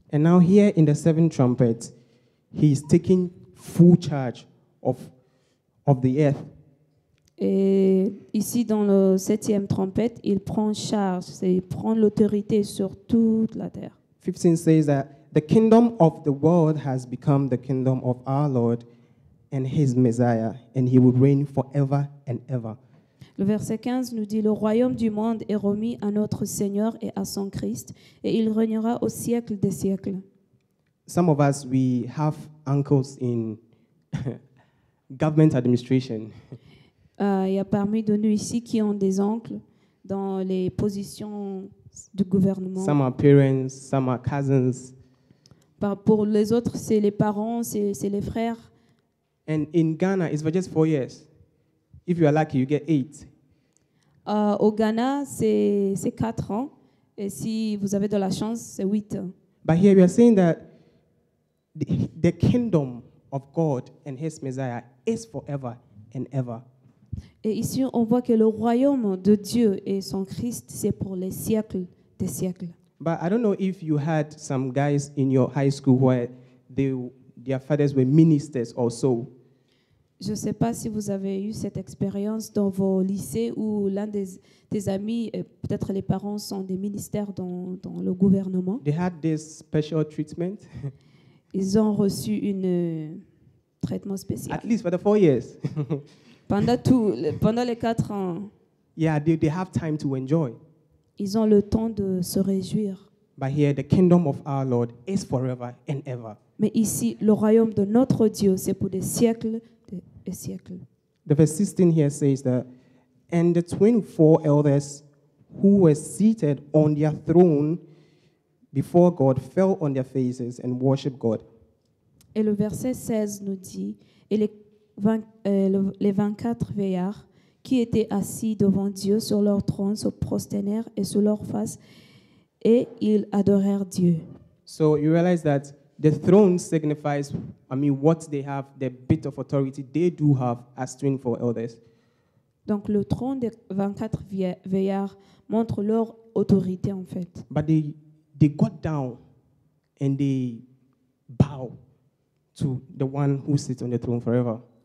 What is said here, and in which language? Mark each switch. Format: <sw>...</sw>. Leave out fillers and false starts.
<en>And now here in the 7th trumpet, he is taking full charge of the earth.</en> <fr>Et ici, dans le 7e trompette, il prend charge, il prend l'autorité sur toute la terre.</fr> <en>15 says that the kingdom of the world has become the kingdom of our Lord and his Messiah, and he will reign forever and ever.</en> <fr>Le verset 15 nous dit, le royaume du monde est remis à notre Seigneur et à son Christ, et il régnera au siècle des siècles.</fr> <en>Some of us, we have uncles in government administration.</en> <fr>Il y a parmi de nous ici qui ont des oncles dans les positions du gouvernement.</fr> <en>Some are parents, some are cousins.</en> <fr>Pour les autres, c'est les parents, c'est les frères.</fr> <en>And in Ghana, it's for just 4 years. If you are lucky, you get 8.</en> <fr>Au Ghana, c'est 4 ans. Et si vous avez de la chance, c'est 8 ans.</fr> <en>But here we are saying that the kingdom of God and his Messiah is forever and ever.</en> <fr>Et ici, on voit que le royaume de Dieu et son Christ, c'est pour les siècles des siècles.</fr> <en>But I don't know if you had some guys in your high school where their fathers were ministers or so.</en> <fr>Je ne sais pas si vous avez eu cette expérience dans vos lycées où l'un des amis, peut-être les parents, sont des ministères dans le gouvernement.</fr> <en>They had this special treatment,</en> <fr>Ils ont reçu un traitement spécial.</fr> <en>at least for the 4 years.</en> <fr>Pendant les 4 ans,</fr> <en>Yeah, they have time to enjoy.</en> <fr>ils ont le temps de se réjouir.</fr> <en>But here, the kingdom of our Lord is forever and ever.</en> <fr>Mais ici, le royaume de notre Dieu, c'est pour des siècles et siècles.</fr> <en>The verse 16 here says that, and the 24 elders who were seated on their throne before God fell on their faces and worshiped God.</en> <fr>Et le verset 16 nous dit, et les 24 vieillards qui étaient assis devant Dieu sur leur trône se prosternèrent et sur leur face, et ils adorèrent Dieu.</fr> <en>So you realize that the throne signifies, what they have, the bit of authority they do have as 24 elders.</en> <fr>Donc le trône des 24 vieillards montre leur autorité en fait.</fr> <en>But they got down and they bow to the one who sits on the throne forever.</en>